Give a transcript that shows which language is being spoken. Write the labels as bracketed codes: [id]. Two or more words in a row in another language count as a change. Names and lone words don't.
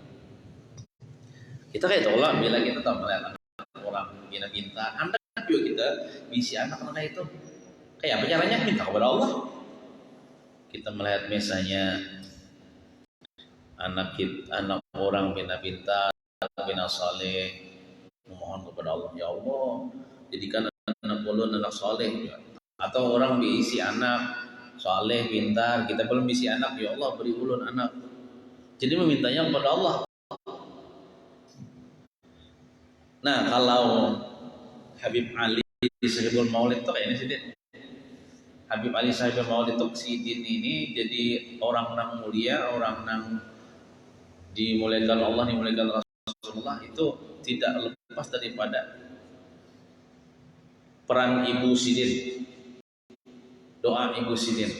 [bjn] Kita kayak tolak bila kita tahu melihat anak orang minta anak juga kita bisi anak itu kayak apa caranya? Minta kepada Allah. Kita melihat misalnya anak orang bina soleh, memohon kepada Allah, [ar] يا الله [bjn] jadikan anak ulun anak soleh, atau orang diisi anak soleh pintar, kita belum diisi anak, [ar] يا الله [bjn] beri ulun anak. Jadi memintanya kepada Allah. Nah kalau Habib Ali Sahibul Maulid itu kayaknya sih Habib Ali Sahibul Maulid itu sidin ini jadi orang nang mulia, orang nang dimuliakan Allah, dimuliakan Rasulullah, itu tidak lepas daripada peran ibu sidin, doa ibu sidin.